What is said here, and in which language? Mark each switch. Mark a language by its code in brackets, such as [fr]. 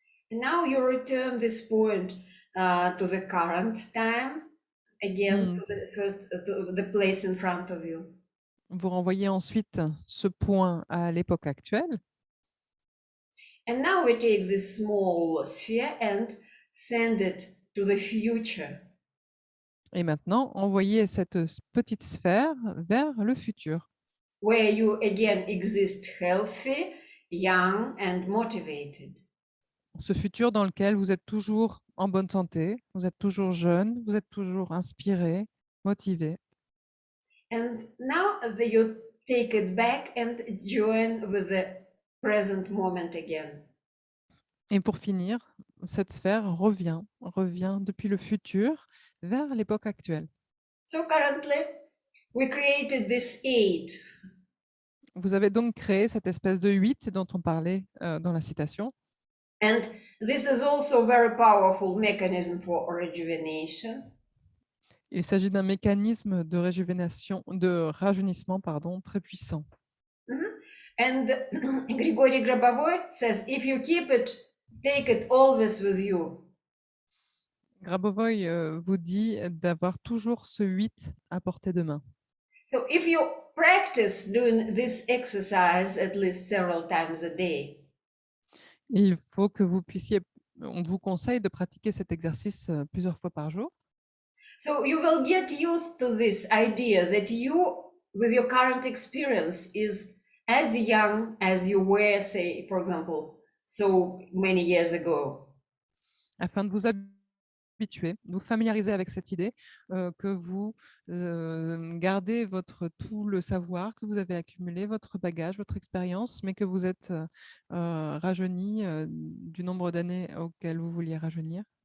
[en] And now you return this point to the current time, again to the place in front of you. [fr] Vous renvoyez ensuite ce point à l'époque actuelle. [en] And now we take this small sphere and send it to the future. [fr] Et maintenant, envoyez cette petite sphère vers le futur. [en] Where you again exist healthy, young and motivated. [fr] Ce futur dans lequel vous êtes toujours en bonne santé, vous êtes toujours jeune, vous êtes toujours inspiré, motivé. [en] And now you take it back and join with the present moment again. [fr] Et pour finir, cette sphère revient depuis le futur vers l'époque actuelle. [en] So currently, we created this 8. [fr] Vous avez donc créé cette espèce de 8 dont on parlait dans la citation. [en] And this is also a very powerful mechanism for rejuvenation. [fr] Il s'agit d'un mécanisme de rajeunissement, très puissant. [en] And Grigory Grabovoy says, if you keep it, take it always with you. [fr] Grabovoy vous dit d'avoir toujours ce 8 à portée de main. [en] So if you practice doing this exercise at least several times a day, [fr] il faut que vous puissiez, on vous conseille de pratiquer cet exercice plusieurs fois par jour. [en] So you will get used to this idea that you, with your current experience, is as young as you were, say, for example, so many years ago. [fr] Afin de vous habituer, de vous familiariser avec cette idée que vous gardez tout le savoir que vous avez accumulé, votre bagage, votre expérience, mais que vous êtes rajeuni du nombre d'années duquel vous vouliez rajeunir.